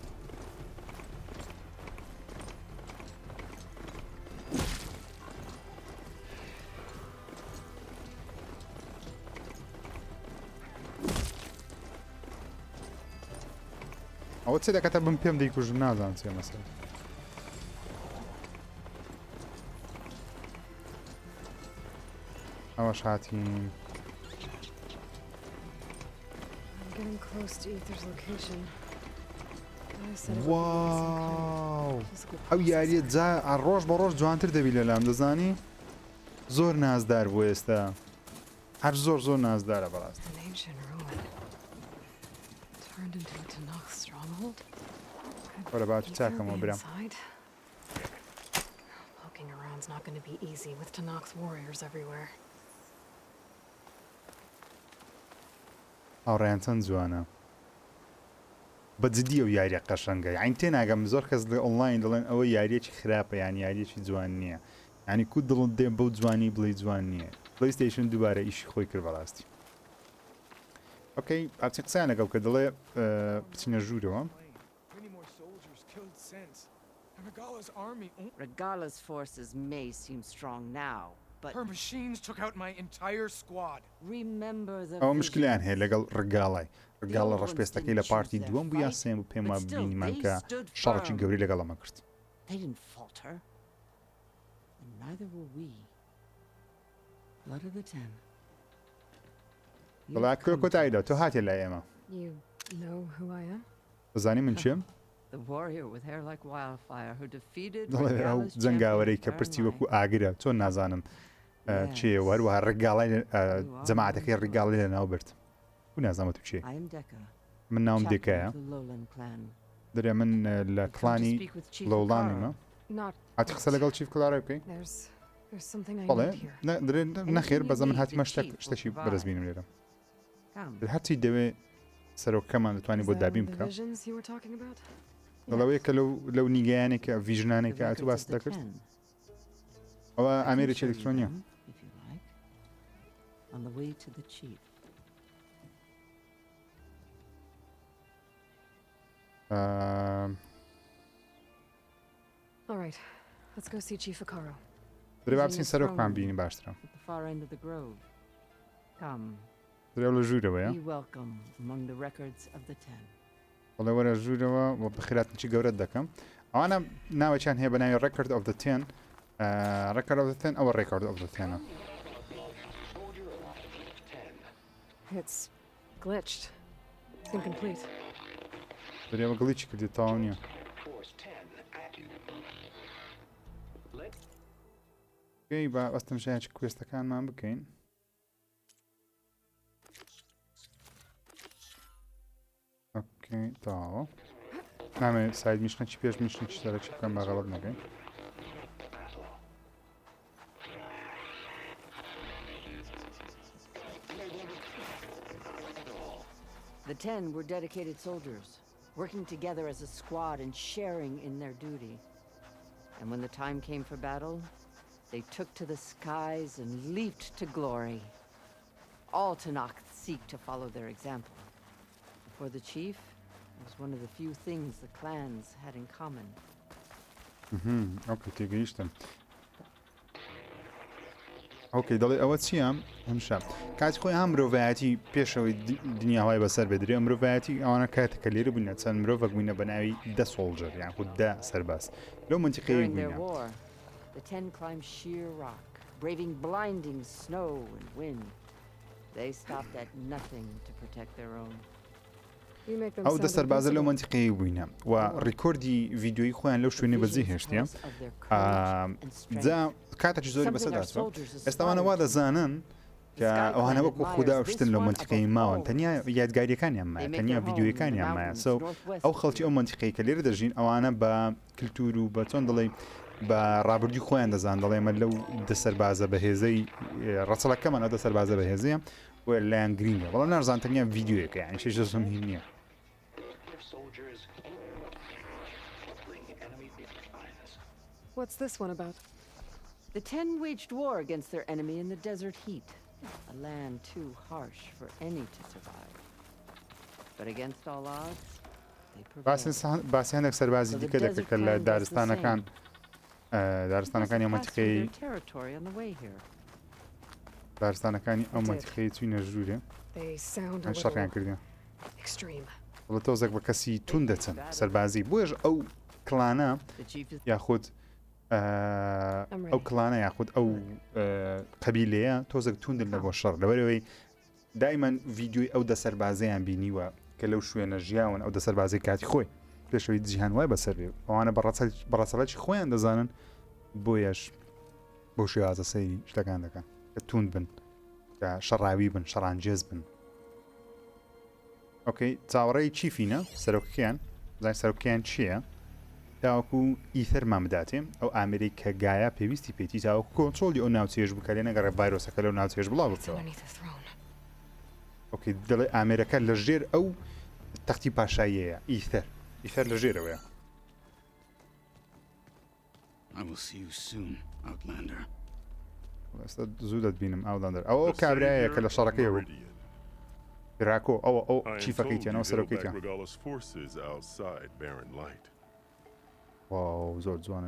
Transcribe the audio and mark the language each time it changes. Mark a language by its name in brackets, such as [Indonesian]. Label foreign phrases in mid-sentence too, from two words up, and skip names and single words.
[Central Kurdish] ئەوە چێ دەکەتە بم پێم دەیکوژم نازانم چێ مەسەلە ئەوەش هاتین [English] I'm getting close to Aether's location. I said it would be easy [Central Kurdish] واو [English] and physical [Central Kurdish] ئەو یاریە [English] processing. [Central Kurdish] جا ڕۆژ بە ڕۆژ جوانتر دەبی لەلام دەزانی زۆر نازدار بوو ئێستا هەر زۆر نازدارە بەڕاست [English] An ancient ruin. Turned into a Tanakh stronghold. [Central Kurdish] وەرە با تو چاکەمەوە [English] Be [Central Kurdish] برام [English] inside. Poking around's not going to be easy with Tanakh's warriors everywhere. [Central Kurdish] ئەوڕێیان چەند جوانە بەجددی ئەو یاریە قەشەنگە یعنی تێناگەم زۆر کەس لە ئۆنلاین دەڵێن ئەوە یاریەکی خراپە یان یاریەکی جوان نییە یعنی کو دڵت دێم بەو جوانی بڵێ جوان نییە پلەیستیشن دووبارە ئیشی خۆی کرد بەڕاستی ئۆکەی ئاچی قسەیان لەگەڵ کە دەڵێ بچینە ژوورەوە [English] Many more soldiers killed since. And Regala's army, Regala's forces may seem strong now, but her machines took out my entire squad. remember the [Central Kurdish] ئەوە [English] vision. [Central Kurdish] مشکلیان هەیە لەگەڵ ڕگاڵای ڕگاڵە ڕەشپێستەکەی لە پارتی دووەم بوو یا سێم بوو پێم وە ببینیمان کە شەڕێکی گەوری لەگەڵەمە کرد [English] They didn't falter. And neither will we. Blood of the Ten. You've [Central Kurdish] بەڵا [English] come to [Central Kurdish] کۆتاییدا تۆ [English] us. [Central Kurdish] هاتێ لای ئێمە [English] You know who I am? [Central Kurdish] دەزانی من چیم؟ [English] The warrior with hair like wildfire who defeated [Central Kurdish] دەڵێ ئەو [English] Regala's [Central Kurdish] جەنگاوەرەی کە [English] champion [Central Kurdish] پرتی [English] Fairlight. [Central Kurdish] وەکو ئاگرە چۆن نازانم چێ وەروەها ڕگاڵای جەماعەتەکەی ڕگاڵی لە ناو برد و نازانمە تو چێ [English] I am Decca, [Central Kurdish] من ناوم [English] champion [Central Kurdish] دێکایە [English] of the Lowland clan. [Central Kurdish] دەرێ من لە [English] I come to [Central Kurdish] کڵانی [English] speak with Chief [Central Kurdish] لەوڵانیمە [English] Not [Central Kurdish] هاتی قسە لەگەڵ چیف کلارە بکەین [English] There's There's something I [Central Kurdish] بەڵێ [English] need here. [Central Kurdish] نەخێر بەزە من هاتیمە شتێکی بەرزبینم لێرە [English] Come. [Central Kurdish] هەرچی دەوێ سەرۆکەمان دەتوانانی بۆ [English] Is that [Central Kurdish] دابین [English] one of the [Central Kurdish] بکە [English] visions you were talking about? [Central Kurdish] دەڵەوەی کە لەو نیگەیانێکە [English] The [Central Kurdish] ڤیژنانێکە ئەتو [English] records [Central Kurdish] باس [English] of the [Central Kurdish] دەکرد [English] 10. [Central Kurdish] ئەوە [English] I can [Central Kurdish] ئامێرێکی [English] show you [Central Kurdish] ئەلکترۆنیە [English] them, if you like. On the way to the chief. All right, let's go see Chief Akaro. [Central Kurdish] درێ با بچین سەرۆکمان بینی باشترە [English] At the far end of the grove. Come. [Central Kurdish] درێ لە ژوورەوەیە [English] Be welcome among the records of the 10. [Central Kurdish] بەڵێ وەرە ژوورەوە بۆ بخیراتنی گەورەت دەکەم ئەوانە ناوەچیان هەیە بە ناوی [English] records of the 10 records of the 10 [Central Kurdish] ئەوە [English] records of the 10 It's glitched. It's incomplete. [Central Kurdish] درێوە گڵیچی کردی تاو نییە گەی با ئەستم شایکی کوێستەکانمان بکەین ئۆکەی تاوە نامێ [English] side mission [Central Kurdish] چی پێش میشنی چی دەرە چی بکەم بە غەڵەت نەکەین [English] The 10 were dedicated soldiers, working together as a squad and sharing in their duty. And when the time came for battle, they took to the skies and leaped to glory. All Tanakh seek to follow their example. For the chief, it was one of the few things the clans had in common. [Central Kurdish] ئۆکەی تێگەیشتم ئۆکەی دەڵێ ئەوە چییە هەمشە کاتی خۆی هەم مرۆڤایەتی پێشەوەی دنیاهای بەسەر بێدرێ مرۆڤایەتی ئەوانە کاتێکە لێرە بووینە چەند مرۆڤک بووینە بە ناوی [English] the soldier [Central Kurdish] یان خود دە سەرباز لەو منتیقەیە [English] During their [Central Kurdish] بووینە [English] war, the 10 climbed sheer rock, braving blinding snow and wind. They stopped at nothing to protect their own. You make them [Central Kurdish] ئەو دە [English] sound [Central Kurdish] سەربازە لەو [English] invincible. [Central Kurdish] منتیقەیە بووینە و ڕیکۆردی ڤیددیۆی خۆیان لەو شوێنێ بەجێ هێشتە جا کاتێکی زۆری بەسەرداچوە ئێستاوانە وا دەزانن کە ئەوانە وەکو خوددا شتن لە منتیقەی ماوەن تەنیا یادگاریەکانیان مایە تەنیا ڤیددیۆیەکانیان مایە سە ئەو خەڵکی ئەو منتیقەی کە لێرە دەژین ئەوانە بە کللتور و بە چۆن دەڵێ بە ڕابردی خۆیان دەزان دەڵێمە لەو دە سەربازە بەهێزەی ڕەچەڵەکەمان ئەو دە سەربازە بەهێزەیە وە لایەن گرینگە بەڵام نارزان تەنیا ڤیددیۆیەکە یان شێ زۆم هین نییە [English] What's this one about? The 10 waged war against their enemy in the desert heat, a land too harsh for any to survive. But against all odds, they prevailed. [Central Kurdish] باسییانێک سەربازی دیکە دەکرد لە دارستانەکان دارستانەکانی ئەو [English] Passed through [Central Kurdish] منتیقەی [English] their territory on the way here. [Central Kurdish] دارستانەکانی ئەو منتیقەی چوینە ژوورێ [English] They sound a [Central Kurdish] شەڕیان [English] little [Central Kurdish] کردیان [English] extreme. [Central Kurdish] بڵە تۆزێک بە کەسی تون دەچن سەربازی بۆیش ئەو کڵانە [English] The chief is [Central Kurdish] یاخود ئەو کڵانە یاخود ئەو قەبیلەیە تۆزێک توندن لە بۆ شەڕ لەبەرەوەی دایمەن ڤیددیۆی ئەو دە سەربازەیان بینیوە کە لەو شوێنە ژیاون ئەو دە سەربازی کاتی خۆی پێشەوەی جیهان وای بەسەر بێ ئەوانە بەڕەسەڵەتی خۆیان دەزانن بۆیەش بۆ شێوازە سەیری شتەکان دەکەن کە توند بن کە شەڕاوی بن شەڕانجێز بن ئۆکەی چاوەڕێی چیفینە سەرۆکیان زای سەرۆکیان چییە تاوەکو ئیتەرمان بداتێ ئەو ئامری کە گایە پێویستی پێیتی تاوەکو کۆنترۆلی ئەو ناوچێژ بکارێ نەگەڕێ ڤایرۆسەکە لەو ناوچێژ بڵاو بکەوە [English] Underneath the throne. [Central Kurdish] ئۆکەی دەڵێ ئامێرەکە لە ژێر ئەو تەختی پاشاییەیە ئیتەر لە ژێرەوەیە [English] I will see you soon, Outlander. [Central Kurdish] ئێستا زوو دەتبینم ئاوداندەر ئەو کابرایە کە لە شەڕەکەی بوو راکۆ ئەو چیفەکەیتیانەوە سەرۆکەیتیان [English] Regala's forces outside Barren Light [Central Kurdish] واو زۆر جوانە